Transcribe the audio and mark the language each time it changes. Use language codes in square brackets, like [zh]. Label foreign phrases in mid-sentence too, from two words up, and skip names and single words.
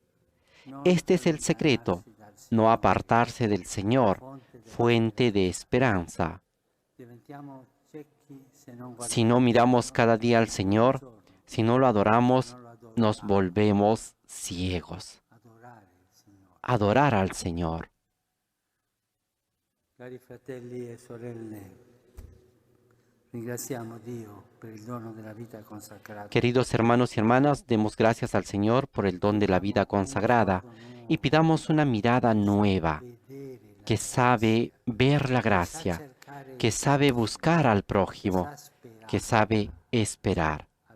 [es] Este es el secreto, no apartarse del Señor, fuente de esperanza. Si no miramos cada día al Señor, si no lo adoramos, nos volvemos ciegos. Adorar al Señor. [it] Cari fratelli e sorelle, ringraziamo Dio per il dono della vita consacrata. [es] Queridos hermanos y hermanas, demos gracias al Señor por el don de la vida consagrada y pidamos una mirada nueva, que sabe ver la gracia, que sabe buscar al prójimo, que sabe esperar.